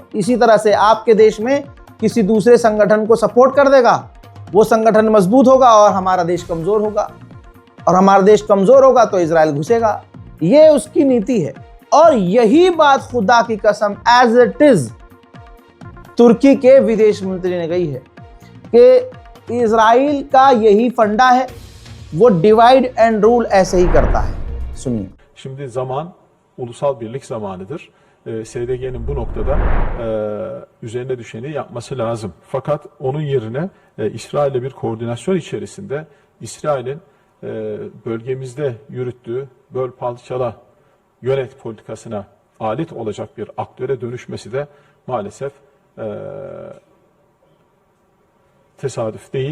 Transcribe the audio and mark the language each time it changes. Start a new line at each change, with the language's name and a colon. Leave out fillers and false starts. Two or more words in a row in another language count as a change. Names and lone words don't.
Hindi: इसी तरह से आपके देश में किसी दूसरे संगठन को सपोर्ट कर देगा, वो संगठन मजबूत होगा और हमारा देश कमजोर होगा, और हमारा देश कमजोर होगा तो इजराइल घुसेगा। ये उसकी नीति है। और यही बात खुदा की कसम
English: as it is
Hindi: तुर्की के विदेश मंत्री ने कही है कि इजराइल का यही फंडा है, वो
English: divide and rule
Hindi: ऐसे ही करता है। सुनिए।
Turkish: Şimdi zaman ulusal birlik zamanıdır. SDG'nin bu noktada üzerine düşeni yapması lazım. Fakat onun yerine İsrail'le bir koordinasyon içerisinde İsrail'in bölgemizde yürüttüğü böl parçala yönet politikasına alet olacak bir aktöre dönüşmesi de maalesef tesadüf değil.